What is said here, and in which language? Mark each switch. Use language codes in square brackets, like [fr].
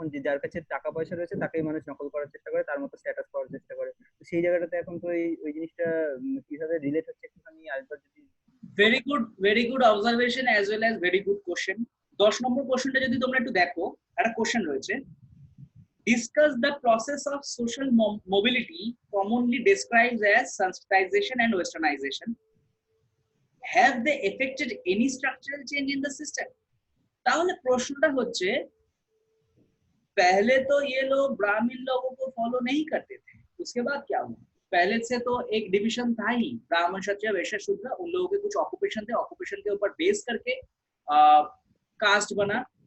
[bn] এখন যে যার কাছে টাকা পয়সা রয়েছে তাকেই মানুষ নকল করার চেষ্টা করে, তার মতো স্ট্যাটাস পাওয়ার চেষ্টা করে। তো সেই জায়গাটাতে এখন তো ওই জিনিসটা কিভাবে রিলেট হচ্ছে একটুখানি আরেকবার যদি। [en] Very good observation as well as very good question. [bn] 10 নম্বর কোশ্চেনটা যদি তোমরা একটু দেখো, একটা কোশ্চেন রয়েছে, [en] discuss the process of social mobility commonly described as Sanskritization and Westernization. Have they affected any structural change in the system? [bn] ताहले प्रश्नটা হচ্ছে [hi] पहले तो ये लोग ब्राह्मण लोगों को फॉलो नहीं करते थे, उसके बाद क्या हुआ? पहले से तो एक डिवीजन था ही, ब्राह्मण क्षत्रिय वैश्य शूद्र, उन लोगों के कुछ ऑक्यूपेशन थे, ऑक्यूपेशन के ऊपर बेस करके कास्ट बना।